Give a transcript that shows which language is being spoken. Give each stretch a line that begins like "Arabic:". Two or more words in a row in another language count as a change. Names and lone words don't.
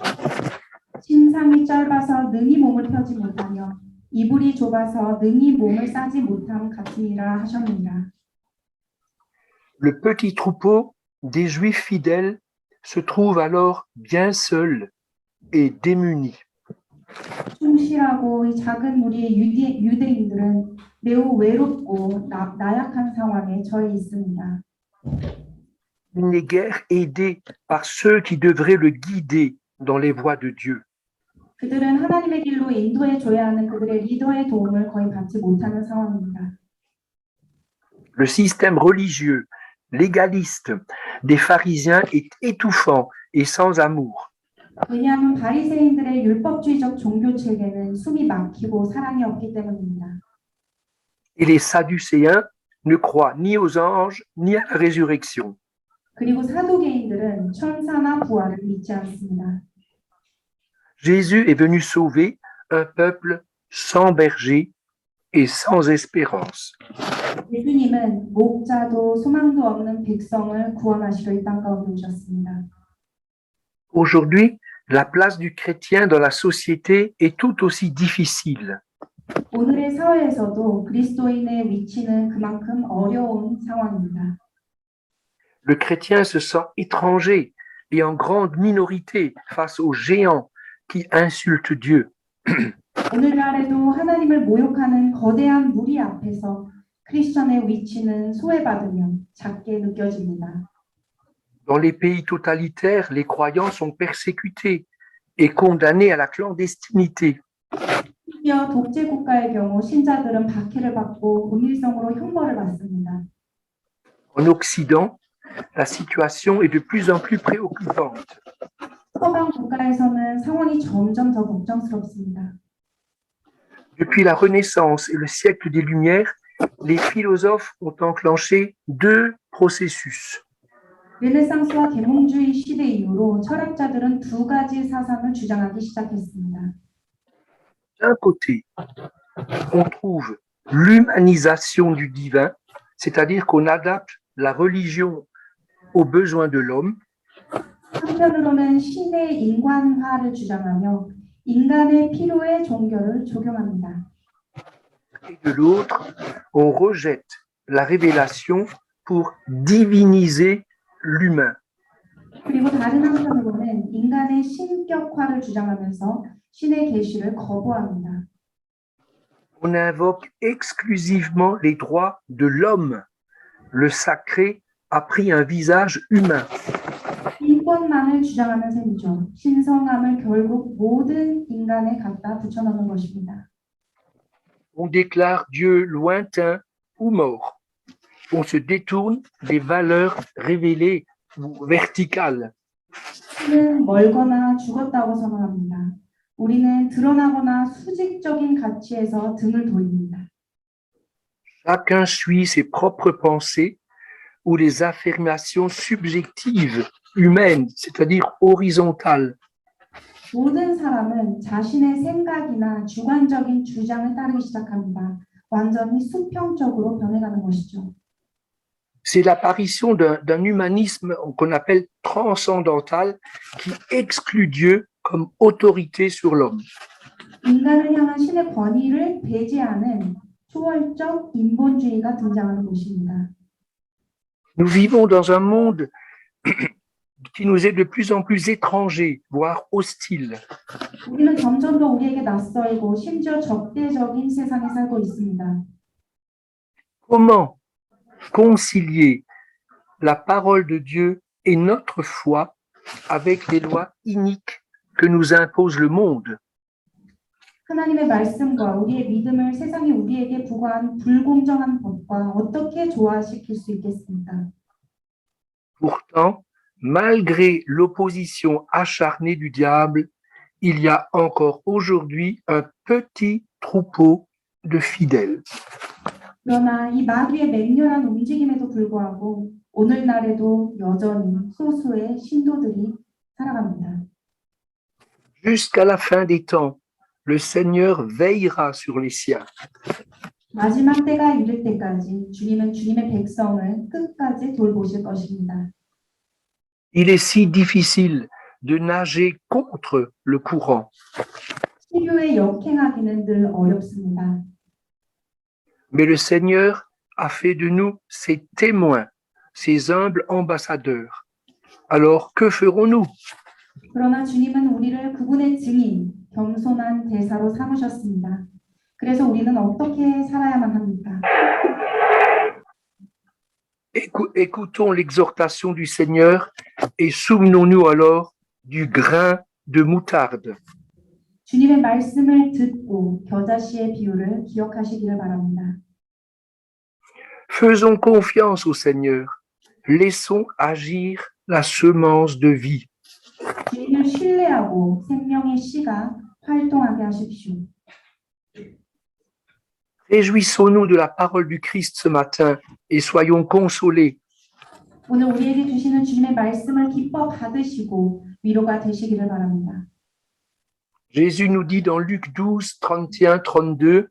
Korean: 신상이 짧아서 능히 몸을 펴지 못하며 이불이 좁아서 능히 몸을 싸지 못함 같으니라 하셨느니라.
French: Le petit troupeau des Juifs fidèles se trouve alors bien seul et démuni.
Korean: 충실하고 이 작은 무리의 유대인들은 매우 외롭고 나약한 상황에 처해 있습니다.
French: Il n'est guère aidé par ceux qui devraient le guider dans les voies de Dieu.
Korean: 그들은 하나님의 길로 인도해 줘야 하는 그들의 리더의 도움을 거의 받지 못하는 상황입니다.
French: Le système religieux, légaliste des pharisiens est étouffant et sans amour.
Korean: 왜냐하면 바리새인들의 율법주의적 종교 체계는 숨이 막히고 사랑이 없기 때문입니다.
French: Et les sadducéens ne croient ni aux anges ni à la résurrection.
Korean: 그리고 사두개인들은 천사나 부활을 믿지 않습니다.
French: Jésus est venu sauver un peuple sans berger et sans espérance.
Korean: 예수님은 목자도 소망도 없는 백성을 구원하시러 이 땅 가운데 오셨습니다.
French: Aujourd'hui, la place du chrétien dans la société est tout aussi difficile.
Korean: 오늘의 사회에서도 그리스도인의 위치는 그만큼 어려운 상황입니다.
French: Le chrétien se sent étranger et en grande minorité face aux géants qui insultent Dieu.
Korean: 오늘날에도 하나님을 모욕하는 거대한 무리 앞에서 크리스천의 위치는 소외받으며 작게 느껴집니다.
French: Dans les pays totalitaires, les croyants sont persécutés et condamnés à la clandestinité.
Korean: 심지어 독재 국가의 경우 신자들은 박해를 받고 은밀성으로 형벌을 받습니다.
French: En Occident, la situation est de plus en plus préoccupante.
Korean: 서방 국가에서는 상황이 점점 더 걱정스럽습니다.
French: Depuis la Renaissance et le siècle des Lumières, les philosophes ont enclenché deux processus.
Korean: 르네상스와 계몽주의 시대 이후로 철학자들은 두 가지 사상을 주장하기 시작했습니다.
French: D'un côté, on trouve l'humanisation du divin, c'est-à-dire qu'on adapte la religion aux besoins de l'homme.
Korean: 한편으로는 신의 인간화를 주장하며 인간의 필요에 종교를 적용합니다.
French: Et de l'autre, on rejette la révélation pour diviniser l'humain.
Korean: 그리고 다른 한편으로는 인간의 신격화를 주장하면서 신의 계시를 거부합니다.
French: On invoque exclusivement les droits de l'homme. Le sacré a pris un visage humain.
Korean: 인권만을 주장하는 셈이죠. 신성함을 결국 모든 인간에 갖다 붙여넣는 것입니다.
French: On déclare Dieu lointain ou mort. On se détourne des valeurs révélées ou verticales.
Korean: 신은 멀거나 죽었다고 선언합니다. 우리는 드러나거나 수직적인 가치에서 등을 돌립니다.
French: Chacun suit ses propres pensées ou les affirmations subjectives, humaines, c'est-à-dire horizontales.
Korean: 모든 사람은 자신의 생각이나 주관적인 주장을 따르기 시작합니다. 완전히 수평적으로 변해가는 것이죠.
French: C'est l'apparition d'un humanisme qu'on appelle transcendantal qui exclut Dieu comme autorité sur l'homme.
Korean: 인간을 향한 신의 권위를 배제하는 초월적 인본주의가 등장하는 곳입니다.
French: Nous vivons dans un monde qui nous est de plus en plus étranger, voire hostile.
Korean: 우리는 점점 더 우리에게 낯설고 심지어 적대적인 세상에 살고 있습니다.
French: Comment concilier la parole de Dieu et notre foi avec les lois iniques que nous impose le monde?
Korean: 하나님의 말씀과 우리의 믿음을 세상이 우리에게 부과한 불공정한 법과 어떻게 조화시킬 수 있겠습니까?
French: Pourtant, malgré l'opposition acharnée du diable, il y a encore aujourd'hui un petit troupeau de fidèles.
Korean: 그러나 이 마귀의 맹렬한 움직임에도 불구하고 오늘날에도 여전히 소수의 신도들이 살아갑니다.
French: Jusqu'à la fin des temps, le Seigneur veillera sur les siens.
Korean: 마지막 때가 이를 때까지 주님은 주님의 백성을 끝까지 돌보실 것입니다.
French: Il est si difficile de nager contre le courant.
Korean: 시류에 역행하기는 늘 어렵습니다.
French: Mais le Seigneur a fait de nous ses témoins, ses humbles ambassadeurs. Alors, que ferons-nous?
Korean: 그러나 주님은 우리를 그분의 증인, 겸손한 대사로 삼으셨습니다. 그래서 우리는 어떻게 살아야만 합니까?
French: Écoutons l'exhortation du Seigneur et souvenons-nous alors du grain de moutarde.
Korean: 주님의 말씀을 듣고 겨자씨의 비유를 기억하시기를 바랍니다.
French: Faisons confiance au Seigneur. Laissons agir la semence de vie.
Korean: 주님을 신뢰하고 생명의 씨가 활동하게 하십시오.
French: Réjouissons-nous de la parole du Christ ce matin et soyons consolés.
Korean: 오늘 우리에게 주시는 주님의 말씀을 기뻐 받으시고 위로가 되시기를 바랍니다.
French: Jésus nous dit dans Luc 12, 31, 32,